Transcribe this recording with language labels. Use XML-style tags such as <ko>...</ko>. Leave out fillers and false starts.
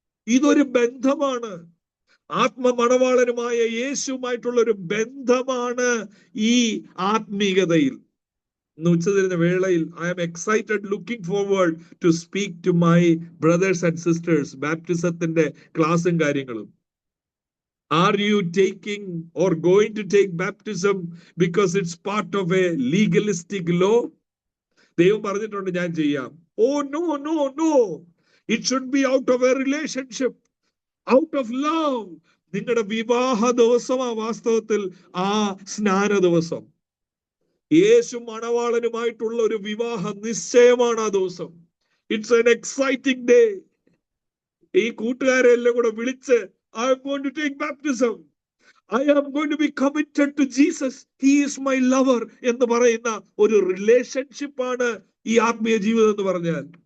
<ml>ഇതൊരു ബന്ധമാണ്. ആത്മമണവാളനുമായ യേശുവുമായിട്ടുള്ള ഒരു ബന്ധമാണ് ഈ ആത്മീയതയിൽ. ഉച്ചതിരുന്ന വേളയിൽ</ml> <en>I am excited, looking forward to speak to my brothers and sisters.</en> <ml>ബാപ്റ്റിസത്തിന്റെ ക്ലാസ്സും കാര്യങ്ങളും.</ml> <en>Are you taking or going to take baptism because it's part of a legalistic law?</en> <ml>ദൈവം പറഞ്ഞിട്ടുണ്ട് ഞാൻ ചെയ്യാം.</ml> <en>Oh no, no. It should be out of a relationship, out of love.</en> <ml>നിങ്ങളുടെ വിവാഹ ദിവസമാ വാസ്തവത്തിൽ ആ സ്നാന ദിവസം. യേശു മണവാളനുമായിട്ടുള്ള ഒരു വിവാഹ നിശ്ചയമാണ് ആ ദിവസം.</ml> <en>It's an exciting day.</en> <ml>ഈ കൂട്ടുകാരെ എല്ലാം കൂടെ വിളിച്ച്</ml> <en>I am going to take baptism, I am going to be committed to Jesus, he is my lover</en> <ml>എന്ന് പറയുന്ന ഒരു റിലേഷൻഷിപ്പാണ് ഈ ആത്മീയ ജീവിതം എന്ന് പറഞ്ഞാൽ.</ml>